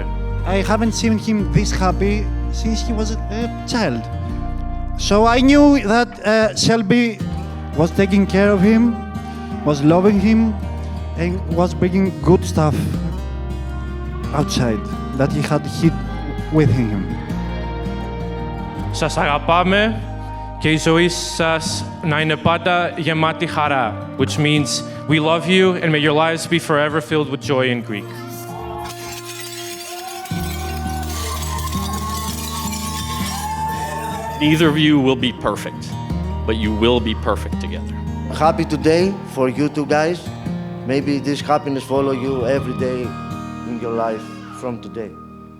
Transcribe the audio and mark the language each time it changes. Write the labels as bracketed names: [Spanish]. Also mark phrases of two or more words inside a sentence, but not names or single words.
[English] I haven't seen him this happy since he was a child. So I knew that Shelby was taking care of him, was loving him, and was bringing good stuff outside that he had hid with him. [Greek] Σας αγαπάμε και η ζωή σας να είναι πάντα γεμάτη χαρά, [English] which means we love you and may your lives be forever filled with joy in Greek. Neither of you will be perfect, but you will be perfect together. Happy today for you two guys. Maybe this happiness follow you every day in your life from today.